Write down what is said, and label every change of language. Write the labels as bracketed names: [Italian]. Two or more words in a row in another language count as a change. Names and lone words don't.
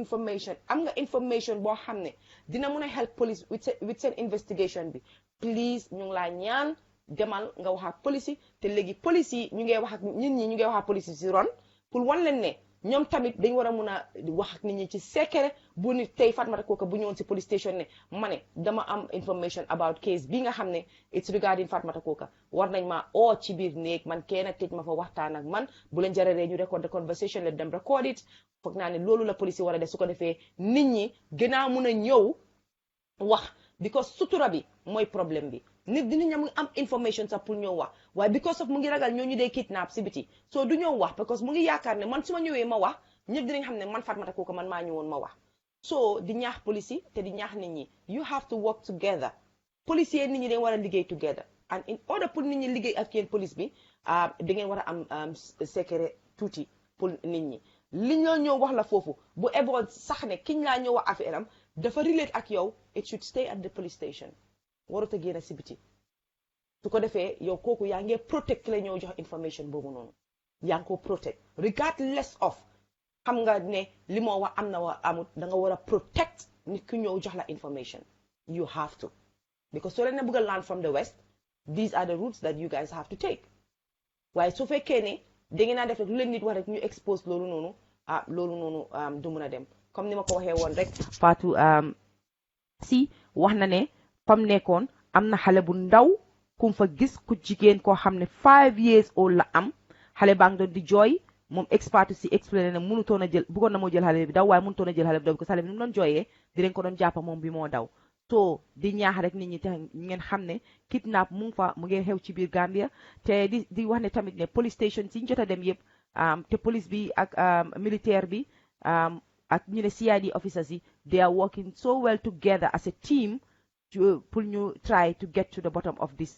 [Wolof] information boo xam ne dina mun a [English] help police with [Wolof] seen investigation bi please ñu ngi laa ñaan demal nga wax ak police yi te léegi police yi ñu ngi wax ak nit ñi ñu ngi wax ak police yi si ron pour wan leen ne ñoom tamit dañ war a mun a wax ak nit ñi ci secret bu nit tey Fatmata Kooka bu ñëwoon si police station ne ma ne dama am information [English] about case [Wolof] bi nga xam ne [English] it's regarding [Wolof] Fatmata Kooka war nañ ma oo ci biir néeg man kenn tëj ma fa waxtaan ak man bu leen jararee ñu [English] record the conversation let them record it [Wolof] foog naa ne loolu la police yi war a def su ko defee nit ñi gën a mun a ñëw wax because sutura bi mooy problème bi nit dina ñam am information sax pour ñëw wax waaye because of mu ngi ragal ñoo ñu dee kidnap si biti so du ñëw wax because mu ngi yaakaar ne man su ma ñëwee ma wax ñëpp dinañ xam ne man Fatmata Kooka man maa ñëwoon ma wax so di ñaax police yi te di ñaax nit ñi [English] you have to work together [Wolof] police yi nit ñi dañ war a liggéey together and in order pour nit ñi liggéey ak yéen police bi da ngeen war a am secret tuuti pour nit ñi liñ la ñëw wax la foofu bu eboon sax ne kiñ laa ñëw wax affaire am dafa relate ak yow [English] it should stay at the police station [Wolof] warut a génn si biti su ko defee yow kooku yaa ngi protect la ñëw jox information boobu noonu yaa ngi ko protect [English] regardless of [Wolof] xam nga ne li moo wax am na wa amut da nga war a protect nit ku ñëw jox la information [English] you have to [Wolof] because soo leen ne bëgg a [English] learn from the west these are the routes that you guys have to take [Wolof] waaye su fekkee ne da ngeen a def rek lu leen nit wax rek ñu expose loolu noonu loolu noonu du mun a dem comme ni ma ko waxee woon rek Fatou si wax na ne fam nekkoon am na xale bu ndaw kum fa gis ku jigéen koo xam ne [English] 5 years old [Wolof] la am xale baa ngi doon di jooy moom expert si expliqué ne mënutoon a jël bëggoon na moo jël xale bi daw waaye mënutoon a jël xale bi daw parce que xale bi ni mu doon jooyee dinañ ko doon jàppa moom bi moo daw so di ñaax rek nit ñi te ngeen xam ne kidnap mu ngi fa mu ngi xew ci biir Gambia te di wax ne tamit ne police station si ñu jot a dem yëpp te police bi ak militaire bi ak ñu ne [English] CID officers [Wolof] yi [English] they are working so well together as a team [Wolof] pour ñu [English] try to get to the bottom of this